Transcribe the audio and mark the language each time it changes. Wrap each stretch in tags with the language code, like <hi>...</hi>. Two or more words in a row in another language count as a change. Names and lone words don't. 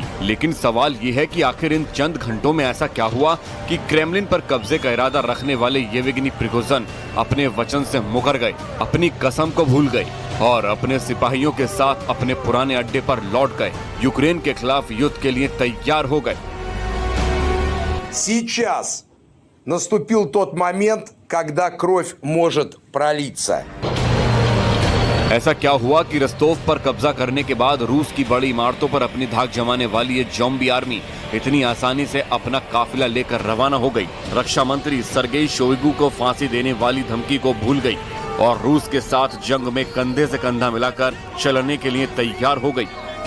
<hi>लेकिन सवाल ये है कि आखिर इन चंद घंटों में ऐसा क्या हुआ कि क्रेमलिन पर कब्जे का इरादा रखने वाले येवगेनी प्रिगोजिन अपने वचन से मुकर गए, अपनी कसम को भूल गए और अपने सिपाहियों के साथ अपने पुराने अड्डे पर लौट गए, यूक्रेन के खिलाफ युद्ध के लिए तैयार हो गए।</hi> <ru>Сейчас наступил тот момент, когда кровь может пролиться.</ru> <hi>ऐसा क्या हुआ कि रस्तोव पर कब्जा करने के बाद रूस की बड़ी इमारतों पर अपनी धाक जमाने वाली ये ज़ॉम्बी आर्मी इतनी आसानी से अपना काफिला लेकर रवाना हो गई। रक्षा मंत्री सर्गेई शोइगु को फांसी देने वाली धमकी को भूल गई और रूस के साथ जंग में कंधे से कंधा मिलाकर चलने के लिए तैयार हो गई।</hi>